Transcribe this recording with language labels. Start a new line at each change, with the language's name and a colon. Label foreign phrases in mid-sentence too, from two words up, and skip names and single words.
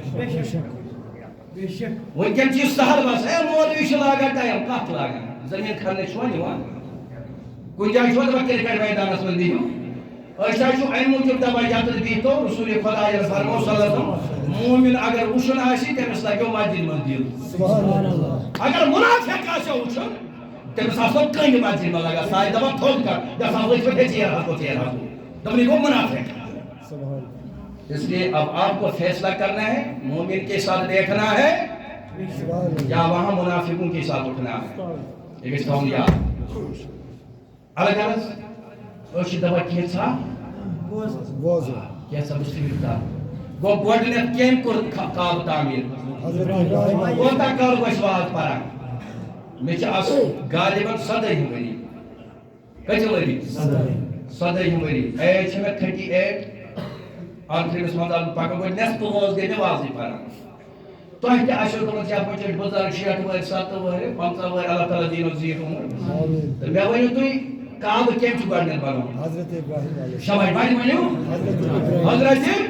Kashmiri: وٕنکٮ۪ن چھِ یہِ سہل بس ہے مولوی چھُ لاگان ٹایم کتھ لاگان زٔمیٖن کھننہِ چھُوا نِوان کُنہِ جایہِ چھُوا دپان کِرکٹ میدانس منٛز بِہِو أسۍ حظ چھُ اَمہِ موٗجوٗب دپان یتَتھ بِہتو رسول خۄدایَن فرموو
Arabic: صلی اللہ علیہ وسلم
Kashmiri: مومِن اگر وٕچھُن آسہِ تٔمِس لگیو مسجد منٛز دِل اگر مُنافِق آسیو وٕچھُن تٔمِس آسو کٔنہِ مسجد منٛز لگان سُہ آسہِ دپان تھوٚد کر گژھان لٔگۍ پٲٹھۍ ژیر ہسو دپان یہِ گوٚو مُنافِق
Urdu: اس لیے اب آپ کو فیصلہ کرنا ہے مومن کے ساتھ بیٹھنا ہے یا وہاں منافقوں کے ساتھ اٹھنا ہے
Kashmiri: یہ گژھِ تھاوُن یاد الگ الگ أسۍ چھِ دپان کینٛژھا کینٛژھا مُسلِم گوٚو گۄڈٕنٮ۪تھ کٔمۍ کوٚر کعبہٕ تعمیٖر کوتاہ کال گوٚو أسۍ واز پران مےٚ چھِ آز غالباً 17 ؤری کٔژِم ؤری 17 ؤری ایج چھِ مےٚ 38 ٲخرِمِس منٛز آز پکان گوٚو نٮ۪صفہٕ وٲنٛس گٔے مےٚ وازٕے پران تۄہہِ تہِ آسیو گٔمٕژ یتھ منٛز چھِ بُزرگ 60 وٲرۍ 70 وٲرۍ 50 وٲرۍ اللہ تعالیٰ دیٖنو زیٖٹھ عمر تہٕ مےٚ ؤنِو تُہۍ کعبہٕ کٔمۍ چھُ گۄڈٕنٮ۪تھ بنومُت شاباش وۄنۍ ؤنِو حضرت